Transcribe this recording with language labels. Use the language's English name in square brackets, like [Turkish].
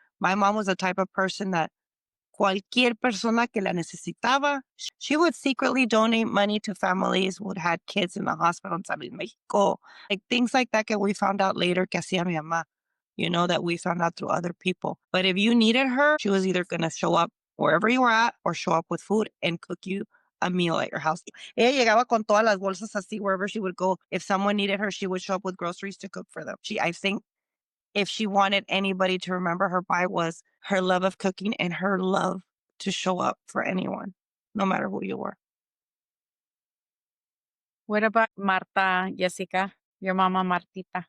[English] My mom was the type of person that [Spanish] cualquier persona que la necesitaba, [English] she would secretly donate money to families who had kids in the hospital in San Luis, Mexico. Like things like that we found out later [Spanish] que hacía mi mamá, [English] that we found out through other people. But if you needed her, she was either going to show up wherever you were at or show up with food and cook you a meal at your house. [Spanish] Ella llegaba con todas las bolsas así [English] wherever she would go. If someone needed her, she would show up with groceries to cook for them. I think if she wanted anybody to remember her by, was her love of cooking and her love to show up for anyone, no matter who you were. What about Marta, Jessica? Your mama, Martita.